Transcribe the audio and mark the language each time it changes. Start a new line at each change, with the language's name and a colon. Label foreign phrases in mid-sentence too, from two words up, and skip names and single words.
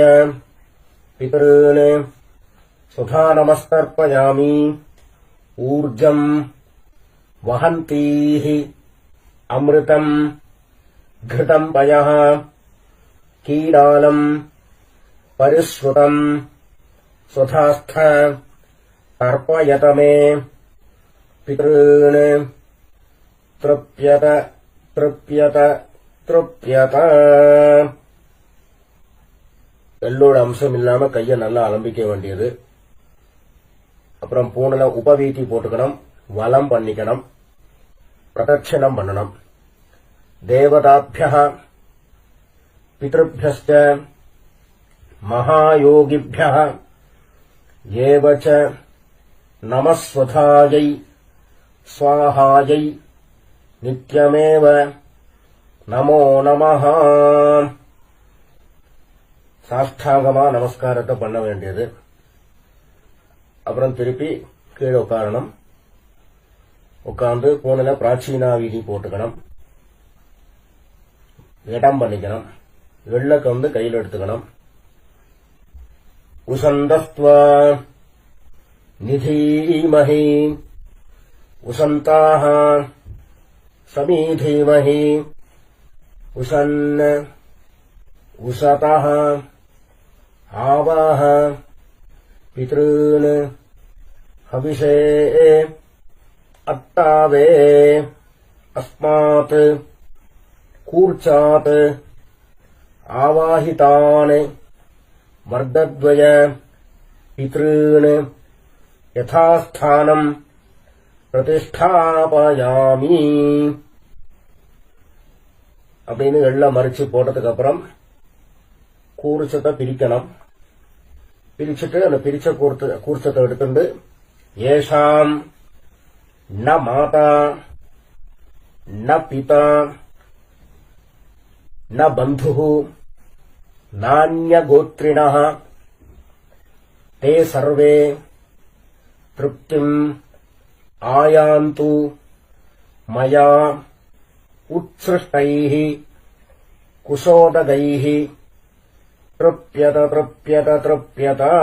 Sanskrit: पितॄन् तथा नमस्तर्पयामि ऊर्जम् वहन्तीः अमृतम् घृतम् पयः कीडालम् परिश्रुतम् स्वथास्थ तर्पयत मे पितॄन् तृप्यत तृप्यत तृप्यत
Tamil: எள்ளோட அம்சம் இல்லாம கைய நல்லா அலம்பிக்க வேண்டியது. அப்புறம் பூனல உபவீதி போட்டுக்கணும், வலம் பண்ணிக்கணும், பிரதட்சணம் பண்ணணும்.
Sanskrit: देवताभ्यः पितृभ्यश्च महायोगिभ्यः एव च नमस्वधायै स्वाहायै नित्यमेव नमो नमः.
Tamil: சாஷ்டாங்கமா நமஸ்காரத்தை பண்ண வேண்டியது. அப்புறம் திருப்பி கீழே உட்காரணும். உட்கார்ந்து பூனல பிராச்சீனா வீதி போட்டுக்கணும், இடம் பண்ணிக்கணும். வெள்ளக்க வந்து கையில் எடுத்துக்கணும்.
Sanskrit: उशन्तस्त्व निधीमहि उशन्ताह समिधीमहि उशन् உசதஹ आवाह पितॄन् हविषे अत्तावे अस्मात् कूर्चात् आवाहितान् वर्गद्वय पितॄन् यथास्थानम् प्रतिष्ठापयामि.
Tamil: அப்படின்னு எல்லாம் மறிச்சு போட்டதுக்கு அப்புறம் கூர்ச்சத்தை பிரிக்கணும். பிரிச்சுட்டு அந்த பிரிச்ச கூர்ச்சத்தை எடுத்துட்டு
Sanskrit: एषाम् न माता न पिता न बन्धु नान्यगोत्रिणः ते सर्वे तृप्तिम् आयान्तु मया उत्सृष्टैः कुशोदकैः तृप्यत तृप्यत तृप्यत.